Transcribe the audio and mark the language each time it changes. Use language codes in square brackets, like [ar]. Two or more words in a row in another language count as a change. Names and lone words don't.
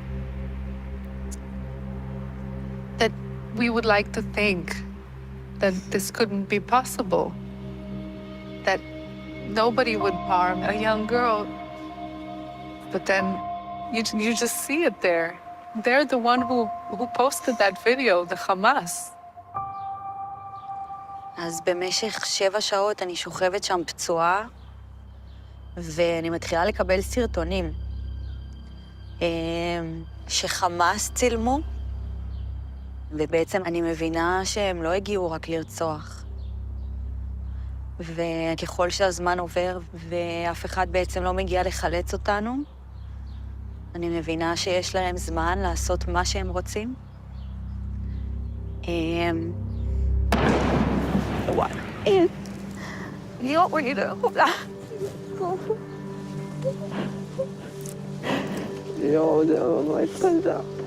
[en] That we would like to think that this couldn't be possible. That nobody would harm a young girl. But then you just see it there. They're the one who posted that video, the Hamas. [he] אז במשך 7 שעות אני שוכבת שם פצועה, ואני מתחילה לקבל סרטונים שחמאס צילמו, ובעצם אני מבינה שהם לא הגיעו רק לרצוח. וככל שהזמן עובר ואף אחד בעצם לא מגיע לחלץ אותנו, אני מבינה שיש להם זמן לעשות מה שהם רוצים. [sv] Jag var ju där. Ja, det var ett där.